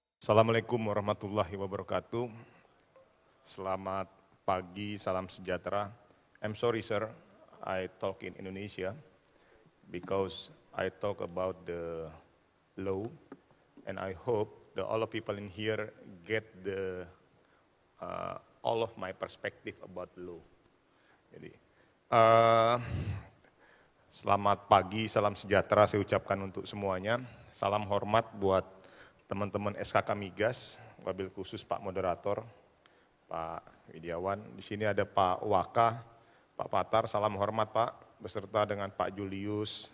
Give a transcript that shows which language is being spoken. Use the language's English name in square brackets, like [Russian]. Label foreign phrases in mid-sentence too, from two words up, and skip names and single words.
[Arabic] السلام عليكم ورحمة الله وبركاته. [Indonesian] Selamat pagi, salam sejahtera. [English] I'm sorry sir, I talk in Indonesia because I talk about the law and I hope that all of people in here get the all of my perspective about law. [Indonesian] Jadi selamat pagi, salam sejahtera saya ucapkan untuk semuanya. Salam hormat buat teman-teman SKK Migas, [Arabic] وبالخصوص [Indonesian] Pak Moderator, Pak Widiawan. Di sini ada Pak Waka, Pak Patar, salam hormat Pak, beserta dengan Pak Julius.